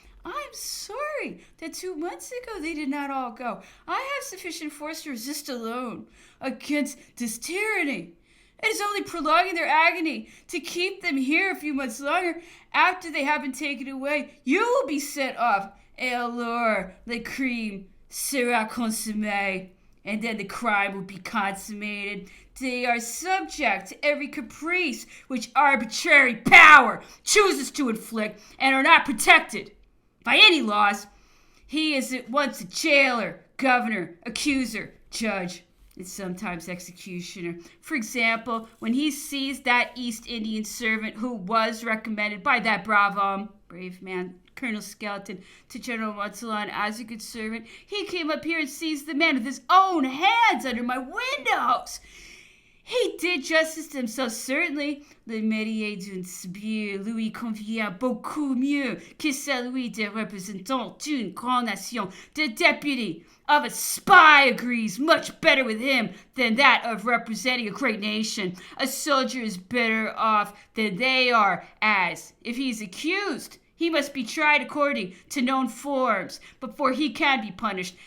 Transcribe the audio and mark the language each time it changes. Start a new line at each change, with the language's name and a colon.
English: I'm sorry that 2 months ago they did not all go. I have sufficient force to resist alone against this tyranny. It is only prolonging their agony to keep them here a few months longer. After they have been taken away, you will be sent off.
French: Et alors, le crime sera consommé.
English: And then the crime will be consummated. They are subject to every caprice which arbitrary power chooses to inflict and are not protected by any laws. He is at once a jailer, governor, accuser, judge, and sometimes executioner. For example, when he seized that East Indian servant who was recommended by that brave man, Colonel Skelton, to General Montellon as a good servant, he came up here and seized the man with his own hands under my windows. He did justice to himself, certainly.
French: Le métier d'un sbire lui convient beaucoup mieux que celui de représentant d'une grande nation.
English: The deputy of a spy agrees much better with him than that of representing a great nation. A soldier is better off than they are, as, if he is accused, he must be tried according to known forms before he can be punished.